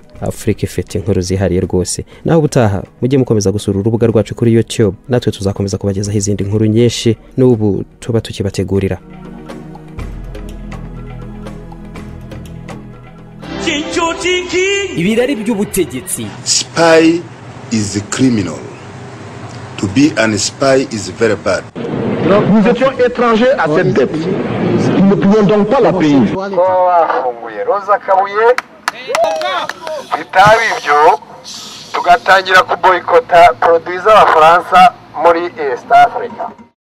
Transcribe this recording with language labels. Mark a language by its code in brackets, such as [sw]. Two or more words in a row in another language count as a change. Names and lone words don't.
[rw] Afrika ifite inkuru zihariye rwose. Naho ubutaha mujye mukomeza gusura urubuga rwacu kuri YouTube, natwe tuzakomeza kubagezaho izindi nkuru nyinshi n'ubu tuba tukibategurira. ibirari by'ubutegetsi. [en] Spy is a criminal. To be an spy is very bad. [fr] Nous étions étrangers à cette dette. Nous ne pouvions donc pas la payer. [rw] kuba bafunguye roza kabuye bitaba ibyo tugatangira kuboyikota produit z'abafaransa muri East Africa.